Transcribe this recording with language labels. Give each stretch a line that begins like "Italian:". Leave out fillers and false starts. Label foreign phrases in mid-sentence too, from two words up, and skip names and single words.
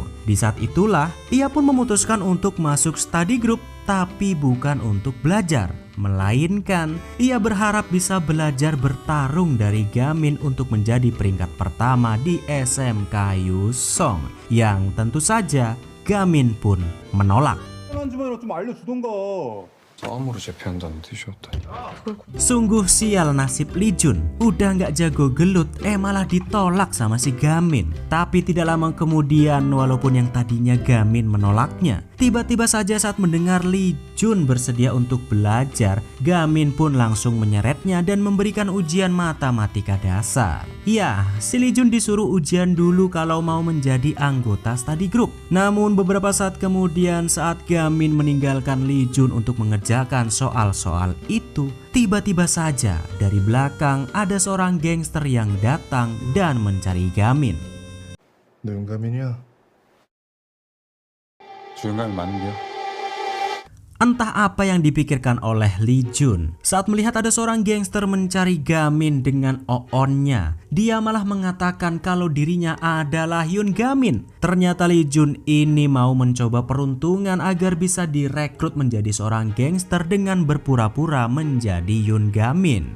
Indonesian: Di saat itulah, ia pun memutuskan untuk masuk
English: study group,
Indonesian: tapi bukan untuk belajar, melainkan ia berharap bisa belajar bertarung dari Gamin untuk menjadi peringkat pertama di SMK Yusong, yang tentu saja Gamin pun menolak.
Korean: 주변으로 좀 알려주던가. 싸움으로 제패한다는 뜻이었다니.
Indonesian: Sungguh sial nasib Lee Jun, udah nggak jago gelut, malah ditolak sama si Gamin. Tapi tidak lama kemudian, walaupun yang tadinya Gamin menolaknya, tiba-tiba saja saat mendengar Lee Jun bersedia untuk belajar, Gamin pun langsung menyeretnya dan memberikan ujian matematika dasar. Ya, si Lee Jun disuruh ujian dulu kalau mau menjadi anggota
English: study group.
Indonesian: Namun beberapa saat kemudian, saat Gamin meninggalkan Lee Jun untuk mengerjakan soal-soal itu, tiba-tiba saja dari belakang ada seorang gangster yang datang dan mencari Gamin.
Korean: 너 용감이냐? 주영감이 맞는데요?
Indonesian: Entah apa yang dipikirkan oleh Lee Jun saat melihat ada seorang gangster mencari Gamin dengan oonnya. Dia malah mengatakan kalau dirinya adalah Hyun Gamin. Ternyata Lee Jun ini mau mencoba peruntungan agar bisa direkrut menjadi seorang gangster dengan berpura-pura menjadi Hyun Gamin.